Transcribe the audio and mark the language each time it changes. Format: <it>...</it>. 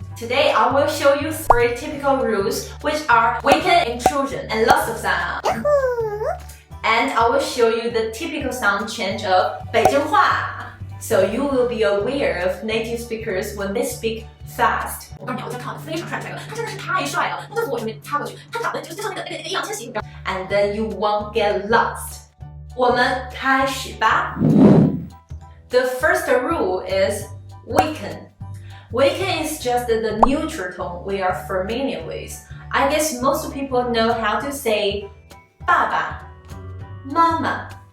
<en>Today, I will show you 3 typical rules, which are weakened intrusion and loss of sound. And I will show you the typical sound change of 北京话. So you will be aware of native speakers when they speak fast.</en> <zh>我告诉你，我就看得非常帅，他真的是太帅了，那我上面插过去，他长得就像那个易烊千玺。</zh> <en>And then you won't get lost.</en> <zh>我们开始吧。</zh> <en>The first rule is weaken. Weaken is just the neutral tone we are familiar with. I guess most people know how to say 爸爸, mama.</en>